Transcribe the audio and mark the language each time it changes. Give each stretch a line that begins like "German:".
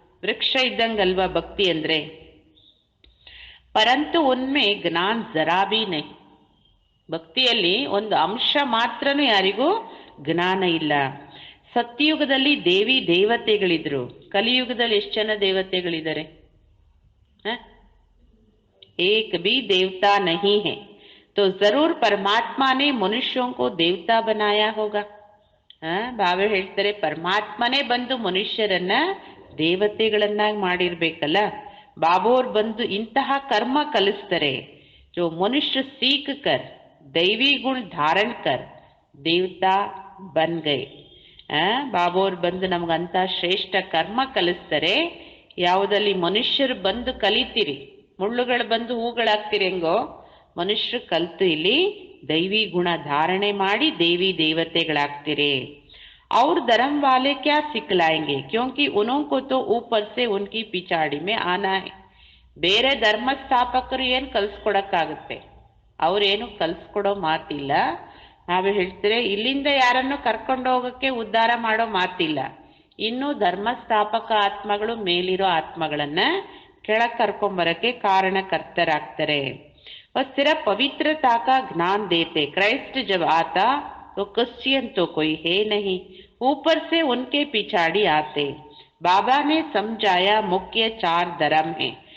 Kannada: ವೃಕ್ಷ ಇದ್ದಂಗಲ್ವಾ ಭಕ್ತಿ ಅಂದ್ರೆ.
Hindi: ಪರಂತು ಉನ್ಮೆ ಜ್ಞಾನ ಜರಾ ಬಿ ನಹಿ.
Kannada: ಭಕ್ತಿಯಲ್ಲಿ ಒಂದು ಅಂಶ ಮಾತ್ರನೂ ಯಾರಿಗೂ ಜ್ಞಾನ ಇಲ್ಲ. ಸತ್ಯಯುಗದಲ್ಲಿ ದೇವಿ ದೇವತೆಗಳಿದ್ರು, ಕಲಿಯುಗದಲ್ಲಿ ಎಷ್ಟು ಜನ ದೇವತೆಗಳಿದ್ದಾರೆ?
Hindi: एक भी देवता नहीं है, तो जरूर परमात्मा ने मनुष्यों को देवता बनाया होगा.
Kannada: ಬಾಬಾ ಹೇಳ್ತಾರೆ, ಪರಮಾತ್ಮನೇ ಬಂದು ಮನುಷ್ಯರನ್ನ ದೇವತೆಗಳನ್ನಾಗಿ ಮಾಡಿರ್ಬೇಕಲ್ಲ. ಬಾಬೋರ್ ಬಂದು ಇಂತಹ ಕರ್ಮ ಕಲಿಸ್ತಾರೆ,
Hindi: जो मनुष्य सीख कर दैवी गुण धारण कर देवता बन गए.
Kannada: ಬಾಬೋರ್ ಬಂದು ನಮ್ಗಂತ ಶ್ರೇಷ್ಠ ಕರ್ಮ ಕಲಿಸ್ತಾರೆ, ಯಾವುದಲ್ಲಿ ಮನುಷ್ಯರು ಬಂದು ಕಲಿತೀರಿ. ಮುಳ್ಳುಗಳು ಬಂದು ಹೂಗಳಾಗ್ತಿರಿ ಹೆಂಗೋ, ಮನುಷ್ಯರು ಕಲ್ತು ಇಲ್ಲಿ ದೈವಿ ಗುಣ ಧಾರಣೆ ಮಾಡಿ ದೇವಿ ದೇವತೆಗಳಾಗ್ತಿರಿ.
Hindi: और धर्म वाले क्या सिखलाएंगे, क्योंकि उनको तो ऊपर से उनकी पिछाड़ी में आना है.
Kannada: ಬೇರೆ ಧರ್ಮ ಸ್ಥಾಪಕರು ಏನು ಕಲ್ಸ್ಕೊಡಕ್ಕಾಗುತ್ತೆ? ಅವ್ರೇನು ಕಲ್ಸ್ಕೊಡೋ ಮಾತಿಲ್ಲ. ನಾವು ಹೇಳ್ತಾರೆ, ಇಲ್ಲಿಂದ ಯಾರನ್ನು ಕರ್ಕೊಂಡು ಹೋಗಕ್ಕೆ ಉದ್ಧಾರ ಮಾಡೋ ಮಾತಿಲ್ಲ. ಇನ್ನು ಧರ್ಮ ಸ್ಥಾಪಕ ಆತ್ಮಗಳು ಮೇಲಿರೋ ಆತ್ಮಗಳನ್ನ ಕೆಳಗೆ ಕರ್ಕೊಂಬರಕ್ಕೆ ಕಾರಣಕರ್ತರಾಗ್ತಾರೆ.
Hindi: ಸ್ಥಿರ पवित्रता का ज्ञान देते. क्राइस्ट जब आता तो क्रिश्चियन तो कोई है नहीं, ऊपर से उनके पिछाड़ी आते. बाबा ने समझाया मुख्य 4 धर्म है.